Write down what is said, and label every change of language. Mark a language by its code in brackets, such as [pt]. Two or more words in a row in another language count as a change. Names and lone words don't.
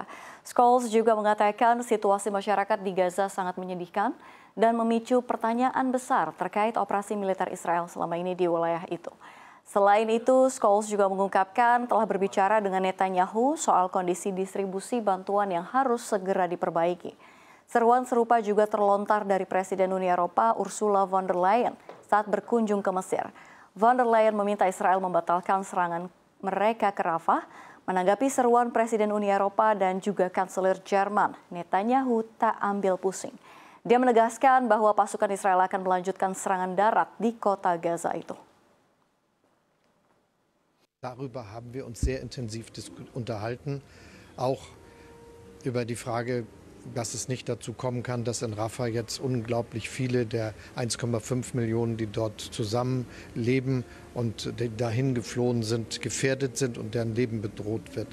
[id] Scholz juga mengatakan situasi masyarakat di Gaza sangat menyedihkan dan memicu pertanyaan besar terkait operasi militer Israel selama ini di wilayah itu. Selain itu, Scholz juga mengungkapkan telah berbicara dengan Netanyahu soal kondisi distribusi bantuan yang harus segera diperbaiki. Seruan serupa juga terlontar dari Presiden Uni Eropa Ursula von der Leyen saat berkunjung ke Mesir. Von der Leyen meminta Israel membatalkan serangan mereka ke Rafah, menanggapi seruan Presiden Uni Eropa dan juga Kanselir Jerman. Netanyahu tak ambil pusing. Dia menegaskan bahwa pasukan Israel akan melanjutkan serangan darat di kota Gaza itu. [de] Darüber haben wir uns sehr intensiv unterhalten, auch über die Frage, dass es nicht dazu kommen kann, dass in Rafah jetzt unglaublich viele der 1,5 Millionen, die dort zusammenleben und die dahin geflohen sind, gefährdet sind und deren Leben bedroht wird.